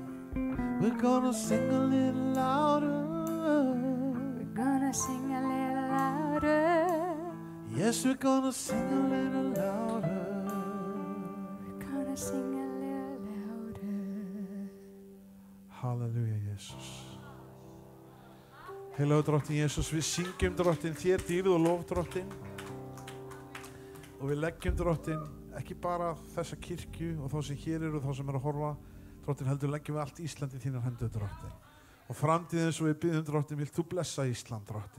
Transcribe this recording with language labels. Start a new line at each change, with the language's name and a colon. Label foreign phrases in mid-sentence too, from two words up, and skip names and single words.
English: We're gonna sing a little louder. We're gonna sing a little louder. Yes, we're gonna sing a little louder. We're gonna sing a little louder. Halleluja, Jesus.
Icelandic: Heilagur drottinn Jesus, við syngjum drottinn þér dýrð og lof drottinn. Og við leggjum drottinn ekki bara þessa kirkju og þá sem hér eru og þá sem eru að horfa. Drottinn heldur leggjum við allt Ísland í þínar hendur drottinn. Og framtíðin svo við byggjum drottinn, vilt þú blessa Ísland drottinn?